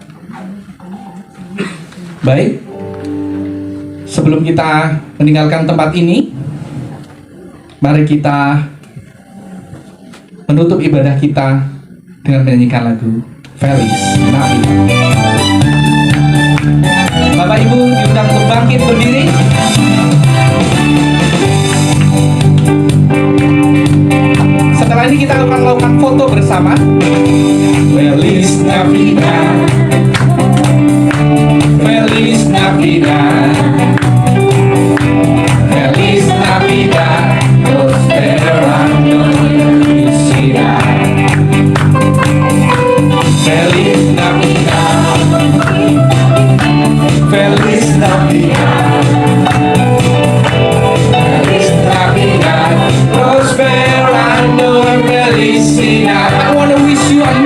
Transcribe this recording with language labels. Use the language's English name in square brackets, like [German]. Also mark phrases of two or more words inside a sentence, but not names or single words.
[Indonesian] Baik, sebelum kita meninggalkan tempat ini, mari kita menutup ibadah kita dengan menyanyikan lagu Feliz Navidad. Bapak Ibu diundang untuk bangkit berdiri. Setelah ini kita akan melakukan foto bersama. [Spanish] Feliz Navidad, Feliz Navidad, Feliz Navidad, prospero año de felicidad. Feliz Navidad, Feliz Navidad, Feliz Navidad, prospero año de felicidad. [English] I want to wish you